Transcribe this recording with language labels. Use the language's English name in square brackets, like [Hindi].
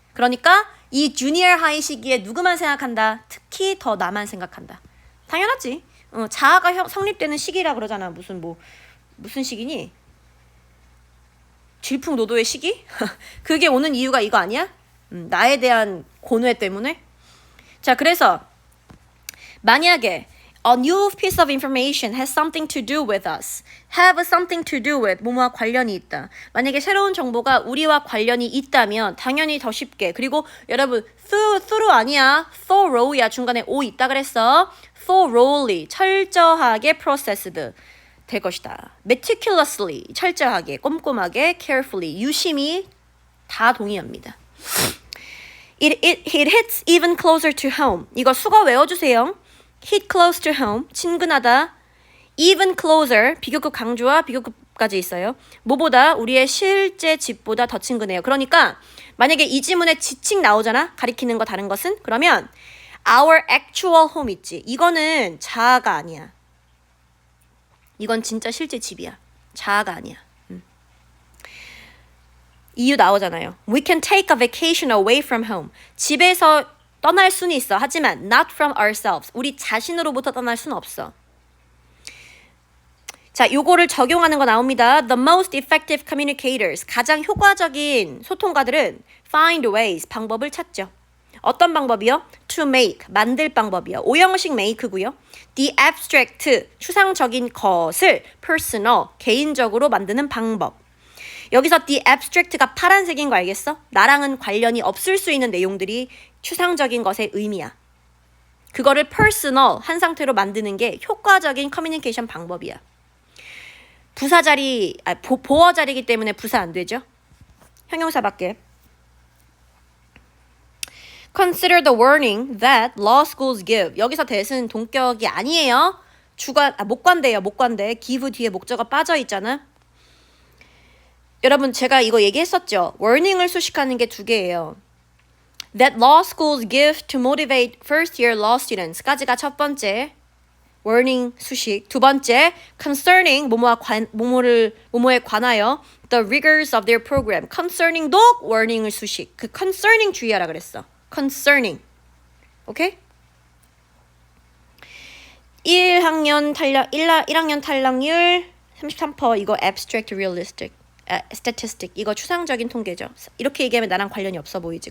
[Korean] 그러니까 이 주니어 하이 시기에 누구만 생각한다? 특히 더 나만 생각한다. 당연하지. 자아가 성립되는 시기라 그러잖아. 무슨 시기니? 질풍노도의 시기? 그게 오는 이유가 이거 아니야? 나에 대한 고뇌 때문에? 자, 그래서 만약에 [English] a new piece of information has something to do with us. [Korean] have something to do with 뭐뭐와 관련이 있다. 만약에 새로운 정보가 우리와 관련이 있다면 당연히 더 쉽게. 그리고 여러분 through 아니야. thorough야. 중간에 o 있다 그랬어. thoroughly 철저하게 processed 될 것이다. meticulously 철저하게 꼼꼼하게 carefully 유심히 다 동의합니다. [English] It hits even closer to home. [Korean] 이거 수거 외워주세요. hit close to home, 친근하다. even closer, 비교급 강조와 비교급까지 있어요. 뭐보다 우리의 실제 집보다 더 친근해요. 그러니까 만약에 이 지문에 지칭 나오잖아. 가리키는 거 다른 것은? 그러면 our actual home 있지. 이거는 자아가 아니야. 이건 진짜 실제 집이야. 자아가 아니야. 이유 나오잖아요. [English] We can take a vacation away from home. [Korean] 집에서 떠날 수는 있어. 하지만 [English] not from ourselves. [Korean] 우리 자신으로부터 떠날 수는 없어. 자, 요거를 적용하는 거 나옵니다. [English] The most effective communicators. [Korean] 가장 효과적인 소통가들은 [English] find ways. [Korean] 방법을 찾죠. 어떤 방법이요? To make. 만들 방법이요. 오형식 make고요. The abstract. 추상적인 것을 personal. 개인적으로 만드는 방법. 여기서 the abstract가 파란색인 거 알겠어? 나랑은 관련이 없을 수 있는 내용들이 추상적인 것의 의미야. 그거를 personal 한 상태로 만드는 게 효과적인 커뮤니케이션 방법이야. 부사 자리, 보어 자리이기 때문에 부사 안 되죠? 형용사밖에. [English] Consider the warning that law schools give. [Korean] 여기서 that은 동격이 아니에요. 목관대예요. 목관대. give 뒤에 목적어 빠져 있잖아. 여러분 제가 이거 얘기했었죠. warning을 수식하는 게 두 개예요. [English] That law schools give to motivate first year law students [Korean] 까지가 첫 번째 warning 수식. [English] 두 번째 concerning [Korean] 뭐뭐에 관하여 [English] the rigors of their program. [Korean] concerning도 warning을 수식. 그 concerning 주의하라 그랬어. concerning. 오케이? 1학년 탈락률 33% 이거 abstract realistic. statistic 이거 추상적인 통계죠. 이렇게 얘기하면 나랑 관련이 없어 보이지.